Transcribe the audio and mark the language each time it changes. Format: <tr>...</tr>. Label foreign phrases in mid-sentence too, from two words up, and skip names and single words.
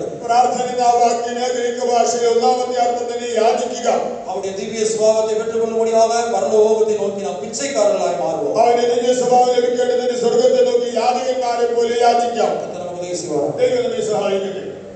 <ml>പ്രാർത്ഥന എന്ന വാക്കിന് ഗ്രീക്ക് ഭാഷയിൽ ഒന്നാമത്തെ അർത്ഥം തന്നെ യാചിക്കുക.</ml> <ta>அவருடைய திவ்ய சுபாவத்தை பெற்றுக்கொள்ளும்படியாக பரலோகத்தை நோக்கி நாம் பிச்சைக்காரர்களாய் மாறுவோம்.</ta> <ml>അവന്റെ ദിവ്യ സ്വഭാവം ലഭിക്കേണ്ടതിന് സ്വർഗത്തെ നോക്കി യാചകന്മാരെ പോലെ യാചിക്കാം.</ml> <ta>கர்த்தர் நமக்கு உதவி செய்வார்.</ta> <ml>ദൈവം നമ്മെ സഹായിക്കട്ടെ.</ml>